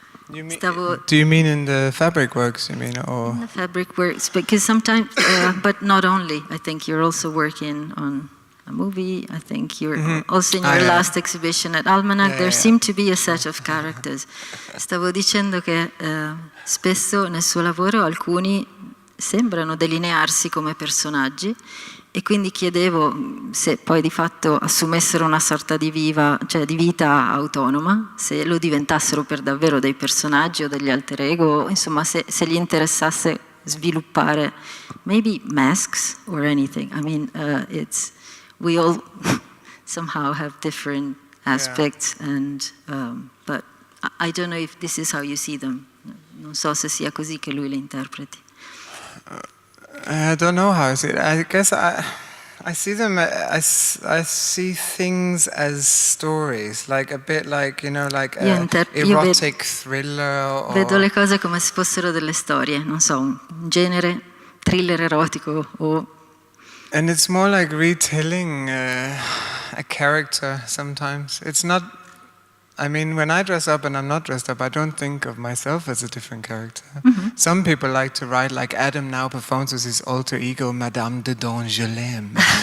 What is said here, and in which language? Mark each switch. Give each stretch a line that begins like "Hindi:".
English: you mean in the fabric works, you mean? Or? In the fabric works, because sometimes, but not only. I think you're also working on a movie. I think you're also in your last exhibition at Almanac. There seemed to be a set of characters.
Italian: Stavo dicendo che spesso nel suo lavoro alcuni sembrano delinearsi come personaggi e quindi chiedevo se poi di fatto assumessero una sorta di vita autonoma, se lo diventassero per davvero dei personaggi o degli alter ego, insomma se gli interessasse sviluppare
English: maybe masks or anything. I mean, we all somehow have different aspects, and but I don't know if this is how you see them.
Italian: Non so se sia così che lui le interpreti.
English: I don't know how I see it. I guess I see them. I see things as stories, like a bit like, you know, like erotic thriller.
Italian: Vedo le cose come se fossero delle storie, non so, un genere thriller erotico o.
English: And it's more like retelling a character sometimes. It's not. I mean, when I dress up and I'm not dressed up, I don't think of myself as a different character. Some people like to write, like Adam now performs with his alter ego, Madame de D'Angoulême.